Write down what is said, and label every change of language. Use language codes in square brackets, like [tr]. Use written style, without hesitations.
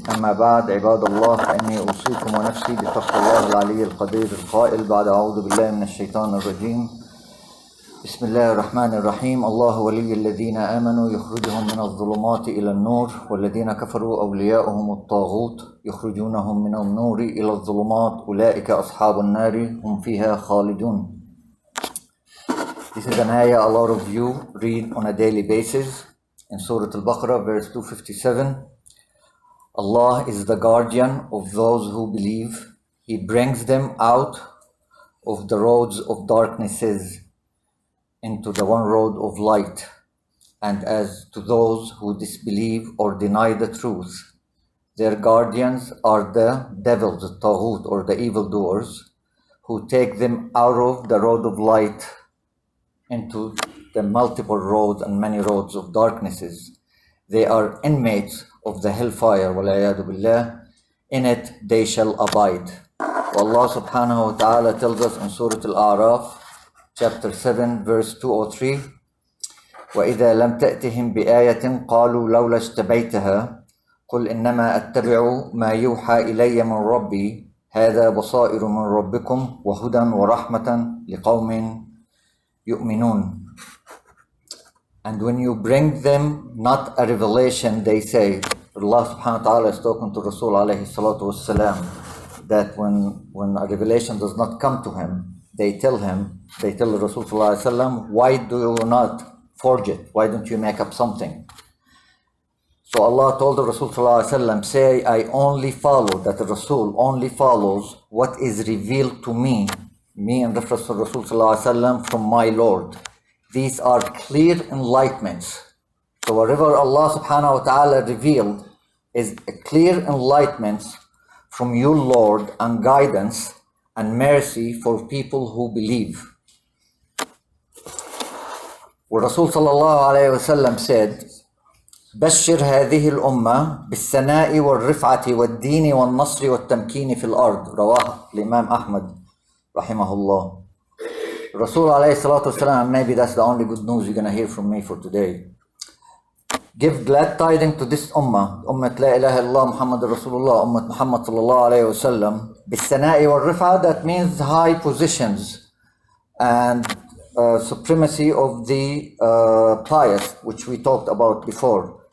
[ar] أما بعد عباد الله، فإني أوصيكم ونفسي بتقوى الله العلي القدير القائل بعد أعوذ بالله من الشيطان الرجيم. بسم الله الرحمن الرحيم. الله ولي الذين آمنوا يخرجهم من الظلمات إلى النور والذين كفروا أولياؤهم الطاغوت يخرجونهم من النور إلى الظلمات أولئك أصحاب النار هم فيها خالدون. [en] This is an ayah a lot of you read on a daily basis in Surah Al-Baqarah, verse 257. Allah is the guardian of those who believe. He brings them out of the roads of darknesses into the one road of light. And as to those who disbelieve or deny the truth, their guardians are the devils, the taghut, or the evildoers, who take them out of the road of light into the multiple roads and many roads of darknesses. They are inmates of the hellfire, [ar] وَالْعِيَاذُ بِاللَّهِ. [en] In it they shall abide. Allah subhanahu wa ta'ala tells us in Surah Al-A'raf, chapter 7, verse 203, [ar] وَإِذَا لَمْ تَأْتِهِمْ بِآيَةٍ قَالُوا لَوْلَا اجْتَبَيْتَهَا قُلْ إِنَّمَا أَتَّبِعُ مَا يُوحَى إِلَيَّ مِنْ رَبِّي هَذَا بَصَائِرُ مِنْ رَبِّكُمْ وَهُدًى وَرَحْمَةً لِقَوْمٍ يُؤْمِنُونَ. [en] And when you bring them not a revelation, they say, Allah subhanahu wa ta'ala is talking to Rasul alayhi salatu wassalam, that when a revelation does not come to him, they tell the Rasul sallallahu alayhi wasallam, why do you not forge it? Why don't you make up something? So Allah told the Rasul sallallahu alayhi wasallam, say, I only follow, that the Rasul only follows what is revealed to me in reference to Rasul sallallahu alayhi wasallam, from my Lord. These are clear enlightenments. So whatever Allah subhanahu wa ta'ala revealed is a clear enlightenment from your Lord and guidance and mercy for people who believe. Where Rasul sallallahu alayhi wasallam said, [ar] بشر هذه الأمة بالثناء والرفعة والدين والنصر والتمكين في الأرض. رواه الإمام أحمد rahimahullah. [en] Rasul alayhi salatu wasalam, maybe that's the only good news you're going to hear from me for today. Give glad tidings to this ummah [ar] la ilaha illallah Muhammad Rasulullah, [en] Muhammad sallallahu alayhi wasallam, [ar] bis-sana'i wal-rif'a, [en] that means high positions and supremacy of the pious, which we talked about before.